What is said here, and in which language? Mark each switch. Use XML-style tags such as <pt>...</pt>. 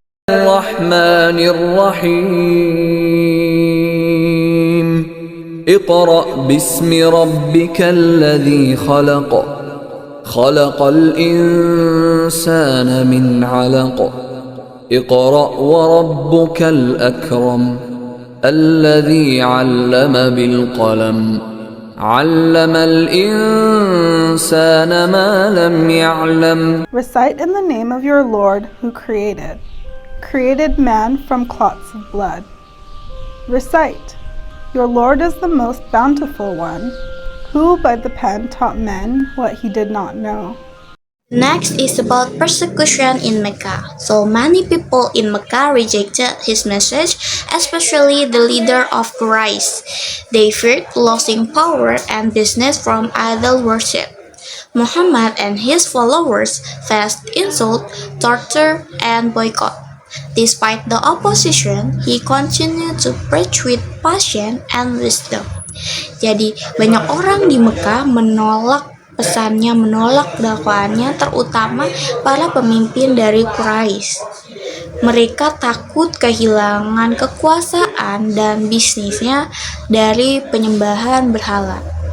<ar>الرحمن الرحيم اقرأ باسم ربك الذي خلق خلق الإنسان من علق اقرأ وربك الأكرم الذي علم بالقلم علم الإنسان ما لم يعلم.</ar> <en>Recite in the name of your Lord who created man from clots of blood. Recite, your Lord is the most bountiful one, who by the pen taught men what he did not know. Next is about persecution in Mecca. So many people in Mecca rejected his message, especially the leader of Quraysh. They feared losing power and business from idol worship. Muhammad and his followers faced insult, torture, and boycott. Despite the opposition, he continued to preach with passion and wisdom.</en> <id>Jadi, banyak orang di Mekah menolak pesannya, menolak dakwaannya, terutama para pemimpin dari Quraisy. Mereka takut kehilangan kekuasaan dan bisnisnya dari penyembahan berhala.</id>